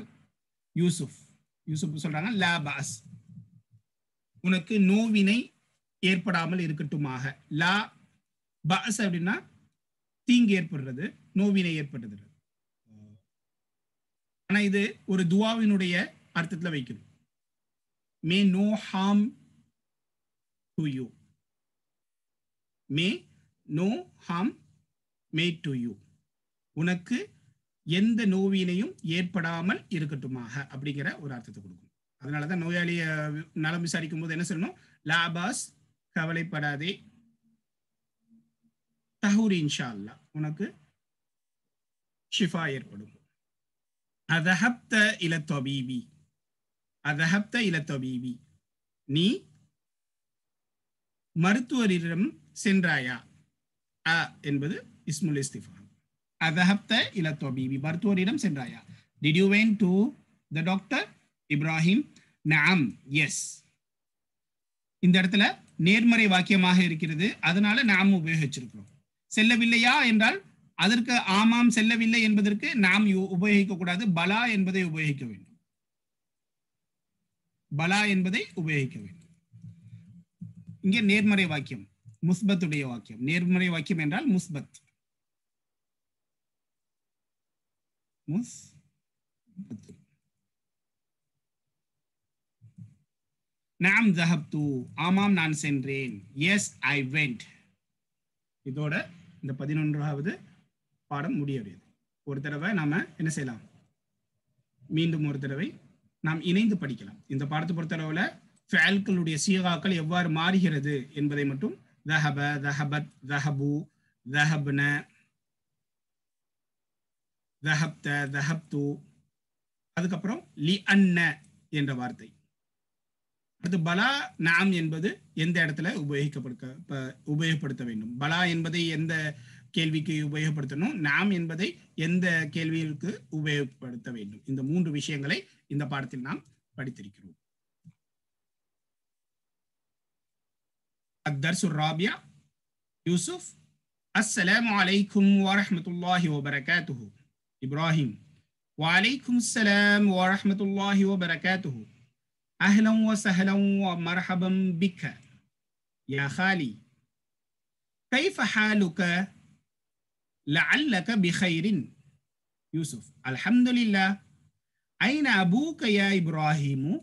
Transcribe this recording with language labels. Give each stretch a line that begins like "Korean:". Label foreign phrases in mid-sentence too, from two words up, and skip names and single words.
Tamil: யூசுப், யூசுப் சொல்றாங்க
Arabic: لا بأس
Tamil: உனக்கு நோவினை ஏற்படாமல் இருக்கட்டுமாக.
Arabic: لا بأس
Tamil: அப்படின்னா தீங்கு ஏற்படுறது, நோவினை ஏற்படுறது. ஆனா இது ஒரு துவாவினுடைய அர்த்தத்துல வைக்கணும்.
English: May no harm to you, may no harm made to you,
Tamil: உனக்கு எந்த நோவினையும் ஏற்படாமல் இருக்கட்டுமாக அப்படிங்கிற ஒரு அர்த்தத்தை கொடுக்கும். அதனாலதான் நோயாளிய நலம் விசாரிக்கும் போது என்ன சொல்லணும்? லாபாஸ் கவலைப்படாதே,
Arabic: طهور إن شاء الله
Tamil: உனக்கு ஷிஃபா ஏற்படும்.
Arabic: أذهبت إلى الطبيب، أذهبت إلى الطبيب
Tamil: நீ மருத்துவரிடம் சென்றாயா? அ என்பது
Arabic: اسم الاستفهام. أذهبت إلى الطبيب
Tamil: மருத்துவரிடம் சென்றாயா?
English: Did you went to the doctor?
Arabic: இப்ராஹிம் நஅம், எஸ்.
Tamil: இந்த இடத்துல நேர்மறை வாக்கியமாக இருக்கிறது, அதனால நாம் உபயோகிச்சிருக்கிறோம். செல்லவில்லையா என்றால் அதற்கு ஆமாம் செல்லவில்லை என்பதற்கு நாம் உபயோகிக்க கூடாது, பலா என்பதை உபயோகிக்க வேண்டும். பலா என்பதை உபயோகிக்க வேண்டும். இங்கே நேர்மறை வாக்கியம், முஸ்பத்துடைய வாக்கியம். நேர்மறை வாக்கியம் என்றால் முஸ்பத்.
Arabic: مثبت نعم ذهبت
Tamil: ஆமாம் நான் சென்றேன்
English: yes I went
Tamil: இதோட இந்த 11வது பாடம் முடியக்கூடியது ஒரு தடவை நாம என்ன செய்யலாம் மீண்டும் ஒரு தடவை நாம் இணைந்து படிக்கலாம் இந்த பாடத்தை பொறுத்தளவுல ஃபஅல்களுடைய சீகாக்கள் எவ்வாறு மாறுகிறது என்பதை மட்டும்
Arabic: ذهب ذهبت ذهبوا ذهبنا ذهبت ذهبت
Tamil: அதுக்கப்புறம் لأن என்ற வார்த்தை அடுத்து பலா நாம் என்பது எந்த இடத்துல உபயோகப்படுத்த வேண்டும் பலா என்பதை எந்த கேள்விக்கு உபயோகப்படுத்தணும் நாம் என்பதை எந்த கேள்விக்கு உபயோகப்படுத்த வேண்டும் இந்த மூன்று விஷயங்களை இந்த பாடத்தில் நாம் படித்திருக்கிறோம்
Arabic: الدرس الرابع يوسف السلام عليكم ورحمة الله وبركاته إبراهيم وعليكم السلام ورحمة الله وبركاته أهلا وسهلا ومرحبا بك يا خالي كيف حالك لعلك بخير يوسف الحمد لله أين أبوك يا إبراهيم